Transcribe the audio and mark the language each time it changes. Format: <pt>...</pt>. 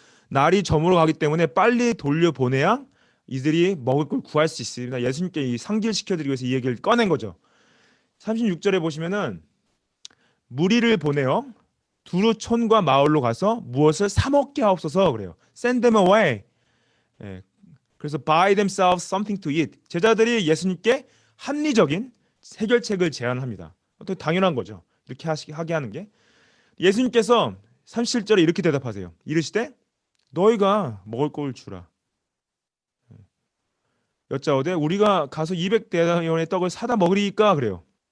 <ko>날이 저물어 가기 때문에 빨리 돌려보내야 이들이 먹을 걸 구할 수 있습니다. 예수님께 상기시켜드리기 위해서 이 얘기를 꺼낸 거죠. 36절에 보시면은 무리를 보내어 두루 촌과 마을로 가서 무엇을 사 먹게 하옵소서 그래요.</ko> <en>Send them away.</en> <ko>그래서</ko> <en>buy themselves something to eat.</en> <ko>제자들이 예수님께 합리적인 해결책을 제안합니다. 또 당연한 거죠. 이렇게 하게 하는 게. 예수님께서 37절에 이렇게 대답하세요. 이르시되 너희가 먹을 걸 주라. 여짜오되 우리가 가서 200데나리온의 떡을 사다 먹으리까 그래요.</ko>